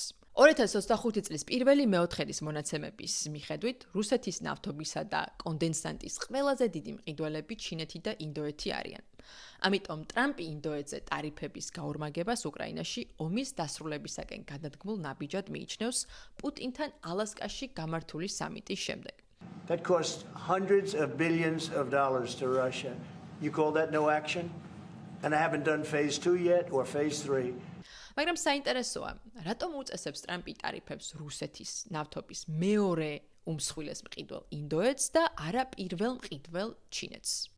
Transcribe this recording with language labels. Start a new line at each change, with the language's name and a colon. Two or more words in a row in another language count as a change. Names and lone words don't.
Georgian: 2025 წლის პირველი მეოთხედის მონაცემების მიხედვით, რუსეთის ნავთობისა და კონდენსატის ყველაზე დიდი მყიდველები ჩინეთი და ინდოეთი არიან. ამიტომ ტრამპი ინდოეთზე ტარიფების გაორმაგებას უკრაინაში ომის დასრულებისაკენ გადადგმულ ნაბიჯად მიიჩნევს პუტინთან ალასკაში გამართული სამიტის შემდეგ.
English: That cost hundreds of billions of dollars to Russia. You call that no action? And I haven't done phase 2 yet or phase 3.
Georgian: მაგრამ საინტერესოა, რატომ უწესებს ტრამპი ტარიფებს რუსეთის ნავთობის მეორე უმსხვილეს მყიდველ ინდოეთს და არა პირველ მყიდველ ჩინეთს?